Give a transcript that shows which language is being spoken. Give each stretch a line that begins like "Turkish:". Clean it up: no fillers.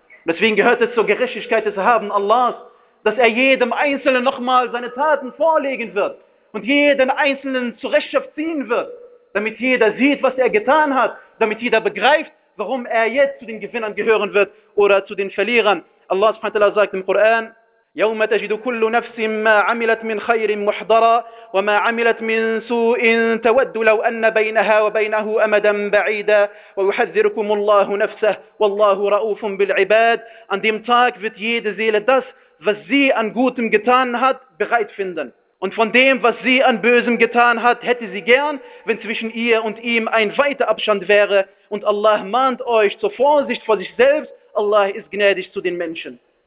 German: Deswegen gehört es zur Gerechtigkeit des Erhabenen Allahs, dass er jedem Einzelnen nochmal seine Taten vorlegen wird und jeden Einzelnen zur Rechenschaft ziehen wird, damit jeder sieht, was er getan hat, damit jeder begreift, warum er jetzt zu den Gewinnern gehören wird oder zu den Verlierern. Allah subhanahu wa ta'ala sagt im Koran,
Arabic: يوم تجد كل نفس ما عملت من خير محضرا وما عملت من سوء تود لو أن بينها وبينه أمدا بعيدا ويحذركم الله نفسه والله رؤوف بالعباد.
German: An dem Tag wird jede Seele das, was sie an Gutem getan hat, bereit finden. Und von dem, was sie an Bösem getan hat, hätte sie gern, wenn zwischen ihr und ihm ein weiter Abstand wäre. Und Allah mahnt euch zur Vorsicht vor sich selbst. Allah ist gnädig zu den Menschen.